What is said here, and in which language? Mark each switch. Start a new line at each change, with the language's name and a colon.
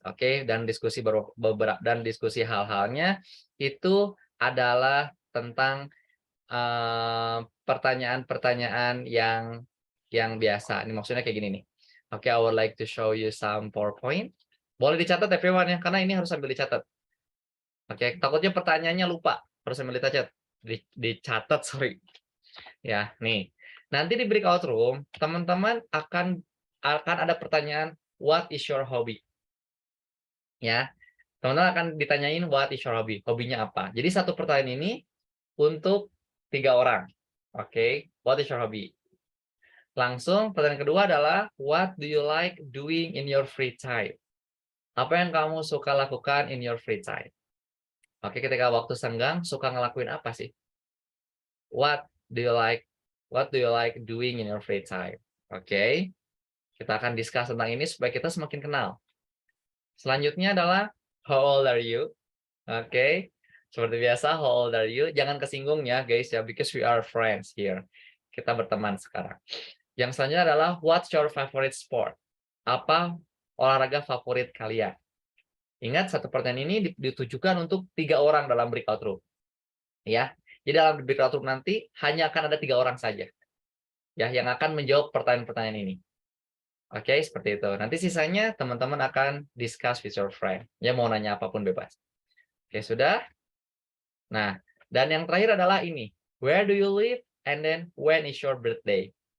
Indonesian: Oke, dan diskusi hal-halnya itu adalah tentang pertanyaan-pertanyaan yang biasa. Ini maksudnya kayak gini nih.
English: Oke, I would like to show you some PowerPoint.
Indonesian: Boleh dicatat everyone ya, karena ini harus sambil dicatat. Oke, takutnya pertanyaannya lupa, harus sambil dicatat, sorry. Ya, nih. Nanti di breakout room, teman-teman akan ada pertanyaan, what is your hobby? Ya, teman-teman akan ditanyain what is your hobby? Hobinya apa? Jadi satu pertanyaan ini untuk 3 orang.
English: Oke, what is your hobby? Langsung pertanyaan kedua adalah what do you like doing in your free time?
Indonesian: Apa yang kamu suka lakukan in your free time?
English: Oke, ketika waktu senggang suka ngelakuin apa sih? What do you like doing in your free time? Oke.
Indonesian: Kita akan discuss tentang ini supaya kita semakin kenal.
English: Selanjutnya adalah how old are you? Oke. Seperti biasa, how old are you? Jangan kesinggung ya, guys ya, because we are friends here.
Indonesian: Kita berteman sekarang. Yang selanjutnya adalah what's your favorite sport? Apa olahraga favorit kalian? Ingat, satu pertanyaan ini ditujukan untuk 3 orang dalam breakout room. Ya. Jadi dalam breakout room nanti hanya akan ada 3 orang saja. Ya, yang akan menjawab pertanyaan-pertanyaan ini. Oke, seperti itu. Nanti sisanya teman-teman akan discuss with your friend. Ya, mau nanya apapun bebas. Oke, sudah? Nah, dan yang terakhir adalah ini.
English: Where do you live? And then, when is your birthday?